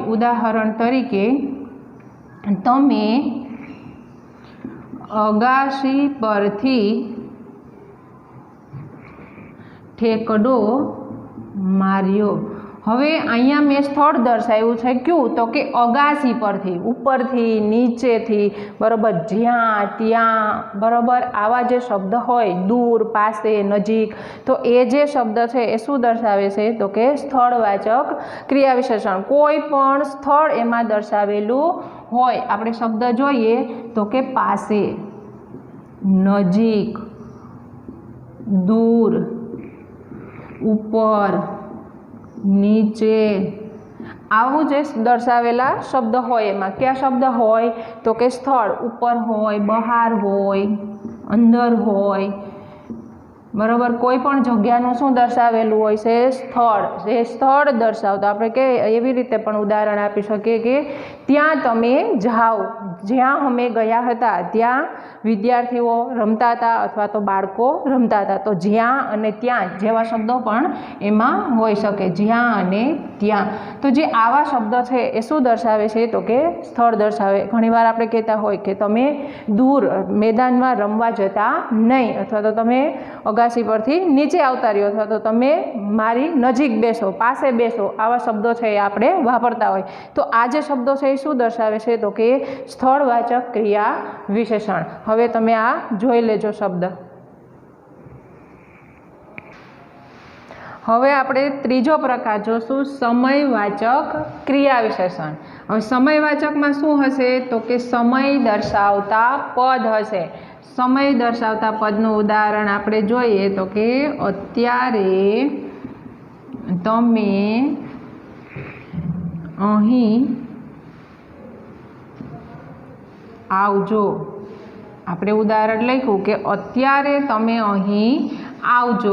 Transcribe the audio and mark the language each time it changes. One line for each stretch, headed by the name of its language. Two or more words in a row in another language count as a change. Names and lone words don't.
Gujarati: ઉદાહરણ તરીકે તમે અગાશી પરથી ઠેકડો માર્યો। હવે અહીંયા મેં સ્થળ દર્શાવ્યું છે કયું તો કે અગાસી પરથી, ઉપરથી, નીચેથી, બરોબર, જ્યાં ત્યાં, બરોબર। આવા જે શબ્દ હોય દૂર, પાસે, નજીક, તો એ જે શબ્દ છે એ શું દર્શાવે છે તો કે સ્થળવાચક ક્રિયા વિશેષણ। કોઈ પણ સ્થળ એમાં દર્શાવેલું હોય। આપણે શબ્દ જોઈએ તો કે પાસે, નજીક, દૂર, ઉપર, નીચે, આવું જે દર્શાવેલા શબ્દ હોય એમાં કયા શબ્દ હોય તો કે સ્થળ ઉપર હોય, બહાર હોય, અંદર હોય, બરોબર। કોઈપણ જગ્યાનું શું દર્શાવેલું હોય છે સ્થળ। જે સ્થળ દર્શાવતા આપણે કે એવી રીતે પણ ઉદાહરણ આપી શકીએ કે ત્યાં તમે જાઓ, જ્યાં અમે ગયા હતા ત્યાં વિદ્યાર્થીઓ રમતા હતા અથવા તો બાળકો રમતા હતા। તો જ્યાં અને ત્યાં જેવા શબ્દો પણ એમાં હોઈ શકે, જ્યાં અને ત્યાં। તો જે આવા શબ્દ છે એ શું દર્શાવે છે તો કે સ્થળ દર્શાવે। ઘણીવાર આપણે કહેતા હોય કે તમે દૂર મેદાનમાં રમવા જતા નહીં અથવા તો તમે અગાસી પરથી નીચે આવતા રહ્યો અથવા તો તમે મારી નજીક બેસો, પાસે બેસો, આવા શબ્દો છે આપણે વાપરતા હોય। તો આ જે શબ્દો છે શું દર્શાવે છે તો કે સ્થળવાચક ક્રિયા વિશેષણ। હવે તમે આ જોઈ લેજો શબ્દ। હવે આપણે ત્રીજો પ્રકાર જોશું સમયવાચક ક્રિયા વિશેષણ। હવે સમયવાચકમાં શું હશે તો કે સમય દર્શાવતા પદ હશે। સમય દર્શાવતા પદનું ઉદાહરણ આપણે જોઈએ તો કે અત્યારે તમે અહીં આવજો। આપણે ઉદાહરણ લખ્યું કે અત્યારે તમે અહીં આવજો।